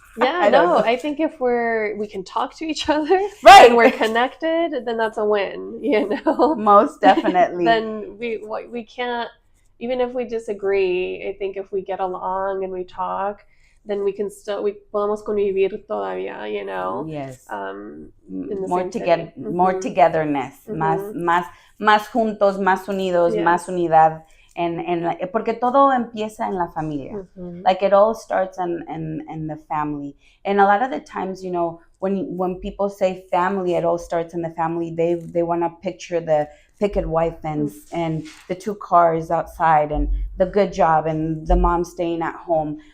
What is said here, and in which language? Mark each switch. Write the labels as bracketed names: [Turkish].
[English] Yeah, no, I think if we can talk to each other, right, and we're connected, then that's a win, you know? Most definitely. Then we can't, even if we disagree, I think if we get along and we talk, then we [Spanish] podemos convivir todavía, [English] you know? Yes. More togetherness, [Spanish] más juntos, más unidos, más unidad. And porque todo empieza en la familia. [English] Like it all starts in the family. And a lot of the times, you know, when people say family, it all starts in the family. They want to picture the picket white fence and the 2 cars outside and the good job and the mom staying at home.